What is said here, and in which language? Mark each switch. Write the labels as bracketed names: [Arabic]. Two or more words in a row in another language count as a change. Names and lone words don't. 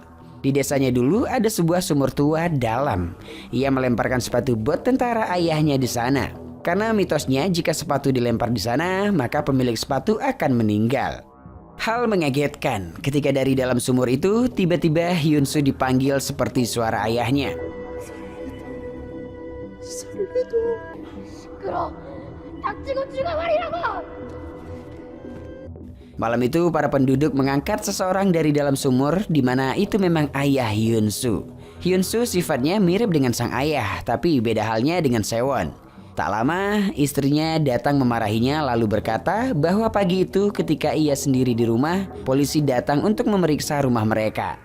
[Indonesian] Di desanya dulu ada sebuah sumur tua dalam. Ia melemparkan sepatu bot tentara ayahnya di sana. Karena mitosnya jika sepatu dilempar di sana, maka pemilik sepatu akan meninggal. Hal mengagetkan ketika dari dalam sumur itu tiba-tiba Hyun-soo dipanggil seperti suara ayahnya. [Korean] 시끄러. 닥치고 죽어버리라고. [Indonesian] Malam itu para penduduk mengangkat seseorang dari dalam sumur di mana itu memang ayah Hyun-soo. Hyun-soo sifatnya mirip dengan sang ayah, tapi beda halnya dengan Sewon. Tak lama, istrinya datang memarahinya lalu berkata bahwa pagi itu ketika ia sendiri di rumah, polisi datang untuk memeriksa rumah mereka.